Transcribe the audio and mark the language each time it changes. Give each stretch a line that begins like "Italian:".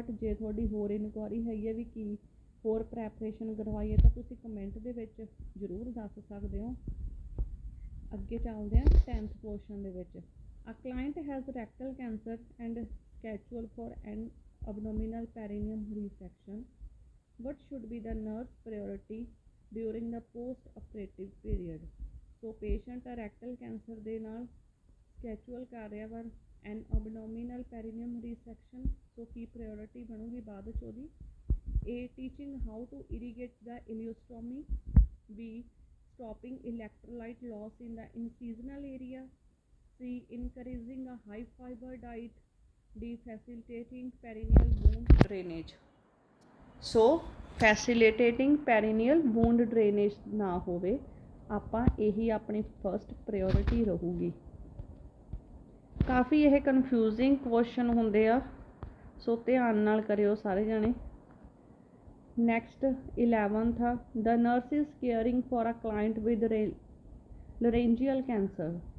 Punjabi: But ਜੇ ਤੁਹਾਡੀ ਹੋਰ ਇਨਕੁਆਇਰੀ ਹੈਗੀ ਹੈ ਵੀ ਕੀ ਹੋਰ ਪ੍ਰੈਪਰੇਸ਼ਨ ਕਰਵਾਈਏ ਤਾਂ ਤੁਸੀਂ ਕਮੈਂਟ ਦੇ ਵਿੱਚ ਜ਼ਰੂਰ ਦੱਸ ਸਕਦੇ ਹੋ। ਅੱਗੇ ਚੱਲਦੇ ਹਾਂ 10th ਕੁਐਸਚਨ ਦੇ ਵਿੱਚ।
English: A client has rectal cancer and scheduled for an abdominal perineum resection. What should be the nurse priority during the post operative period?
Punjabi: So patient rectal cancer ਦੇ ਨਾਲ ਸਕੈਚੁਅਲ ਕਰ ਰਿਹਾ ਵਾ ਐਨ abdominal perineum resection। ਸੋ ਕੀ ਪ੍ਰਾਇਓਰਿਟੀ ਬਣੂਗੀ ਬਾਅਦ 'ਚ ਉਹਦੀ? A.
English: Teaching how to irrigate the ileostomy. B. Stopping electrolyte loss in the incisional area. C. Encouraging a high fiber diet. D. Facilitating perineal wound drainage. So facilitating perineal wound drainage
Punjabi: ਨਾ ਹੋਵੇ, ਆਪਾਂ ਇਹੀ ਆਪਣੀ first priority ਰਹੂਗੀ। ਕਾਫੀ ਇਹ confusing question ਹੁੰਦੇ ਆ, ਸੋ ਧਿਆਨ ਨਾਲ ਕਰਿਓ ਸਾਰੇ ਜਾਣੇ।
English: Next, 11th, the nurse is caring for a client with laryngeal cancer.